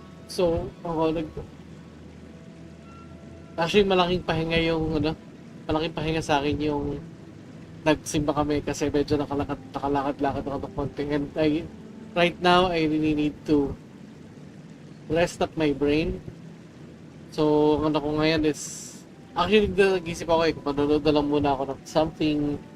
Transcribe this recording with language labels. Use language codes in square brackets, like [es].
[tl] So, actually malaking pahinga sa akin yung nagsimba kami kasi medyo nakalakad-lakad ako ng konti. [en] And right now, I really need to rest up my brain. [tl] So, ano ko ngayon is, actually, nag-isip ako manonood na lang muna ako ng something.